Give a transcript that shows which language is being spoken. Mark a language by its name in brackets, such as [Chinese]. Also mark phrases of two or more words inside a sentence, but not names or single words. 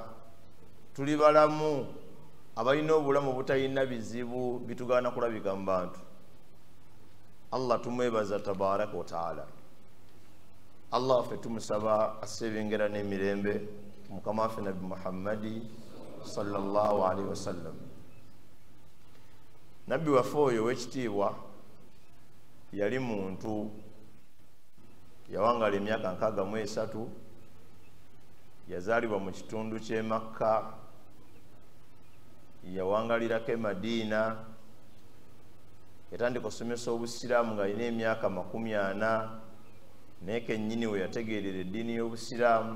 [Ganda] Tuli balamu abalina obulamu butalina bizibu bitugaana kulabika mu bantu. Allah tumwebaza [Arabic] تبارك وتعالى. [Ganda] Allah ffe tumusaba asebengera n'emirembe mukama waffe Nabi Muhammadi [Arabic] صلى الله عليه وسلم. [Ganda] Nabbi waffe oyo ow'ekitiibwa yali muntu yawangala emyaka 63, yazaalibwa mu kitundu ky'e Makka, yawangalirako e Madiina, yatandika okusomesa obusiraamu ng'alina emyaka 40, naye kennyini we yategeerera eddiini y'obusiraamu.